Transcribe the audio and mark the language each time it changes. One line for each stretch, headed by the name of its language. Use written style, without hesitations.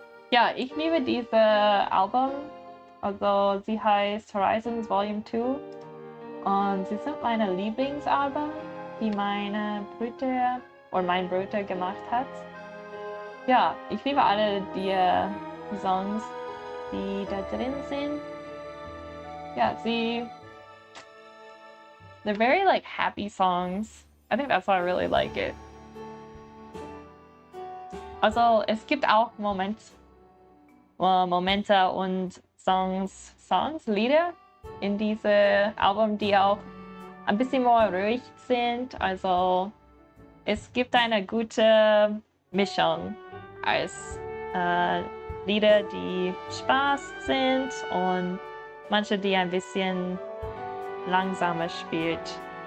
German: Ja, ich liebe diese Album. Also sie heißt Horizons Volume 2. Und sie sind meine Lieblingsalben, die mein Bruder gemacht hat. Ja, ich liebe alle die Songs, die da drin sind.
English: Yeah, they're very like happy songs. I think that's why I really like it.
German: Also, es gibt auch Momente und Lieder in diese Album, die auch ein bisschen mehr ruhig sind. Also, es gibt eine gute Mischung als Lieder, die Spaß sind und manche, die ein bisschen langsamer spielt.